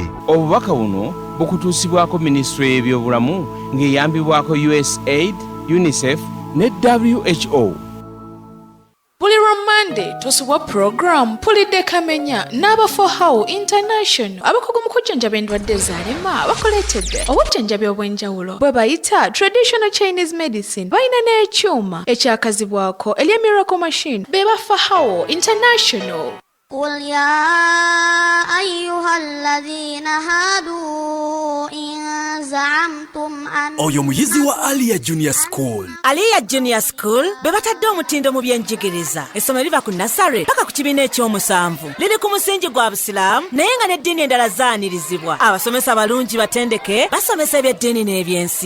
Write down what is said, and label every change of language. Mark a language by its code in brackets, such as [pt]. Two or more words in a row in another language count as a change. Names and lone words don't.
[lg] Obubaka buno bukutuusibwako minisitule y'ebyobulamu ng'eyambibwako USAID, UNICEF ne WHO. Buli Monday tosubwa program Pulidde Kamenya n'abafohawo International abakugu mu kujjanjaba endwadde zaalema bakoleetedde obujjanjabi obw'enjawulo bwe bayita [en] traditional Chinese medicine [lg] balina n'ekyuma ekyakazibwako elya Miracle Machine be bafohawo International. [ar] قل يا أيها الذين هادوا إن زعمتم أن [lg] oyo muyizi wa Alia Junior School. Alia Junior School be batadde omutindo mu byenjigiriza. Essomero liva ku nasare paka ku kibiina eky'omusanvu. Liri ku musingi gwa Busiraamu naye nga n'eddiini endala zaanirizibwa. Abasomesa balungi batendeke basomesa ebyeddiini n'ebyensi.